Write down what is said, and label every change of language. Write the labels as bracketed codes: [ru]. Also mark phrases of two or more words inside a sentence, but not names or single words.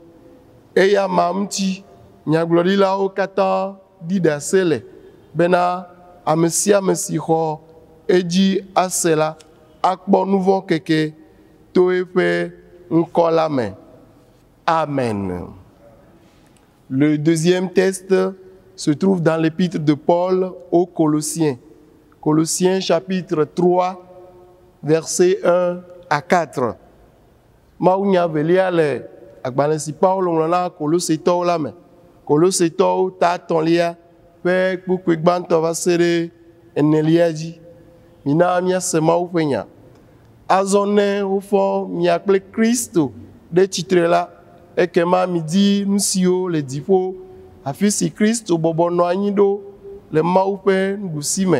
[ee] Eya ma ŋuti nyagblɔɖilawo katã ɖi ɖase le bena ame sia ame si xɔ edzi ase la akpɔ nu vɔ̃ keke to eƒe ŋkɔ la me. Amen. [fr] Le deuxième texte se trouve dans l'épître de Paul aux Colossiens. Colossiens chapitre 3, versets 1 à 4. [ee] Mawunya velia le agbalẽ si Paulo ŋlɔ na Kolosetɔwo la me. Kolosetɔwo ta etɔ̃lia ƒe kpukpui gbãtɔ va se ɖe enelia dzi. Mina míase Mawu ƒe nya. Azɔ ne wofɔ mia kple Kristo ɖe tsitre la, ekema midi nu siwo le dziƒo, afi si Kristo bɔbɔ nɔ anyi ɖo le Mawu ƒe nuɖusime.